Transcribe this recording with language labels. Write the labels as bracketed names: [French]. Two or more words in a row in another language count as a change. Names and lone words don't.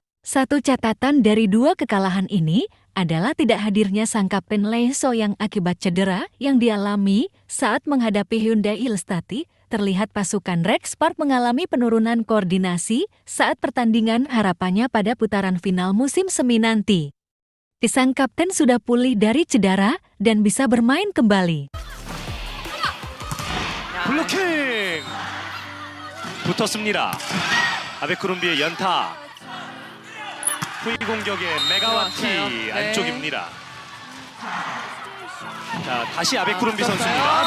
[Indonesian] Satu catatan dari 2 kekalahan ini adalah tidak hadirnya sang kapten Lee Soyang akibat cedera yang dialami saat menghadapi Hyundai Ilstati. Terlihat pasukan Red Spark mengalami penurunan koordinasi saat pertandingan harapannya pada putaran final musim semi nanti. Sang kapten sudah pulih dari cedera dan bisa bermain kembali. [Korean] 블로킹! 붙었습니다. 아베크롬비의 연타. 후위 공격의 메가와티 안쪽입니다. 자, 다시 아베크롬비 선수입니다.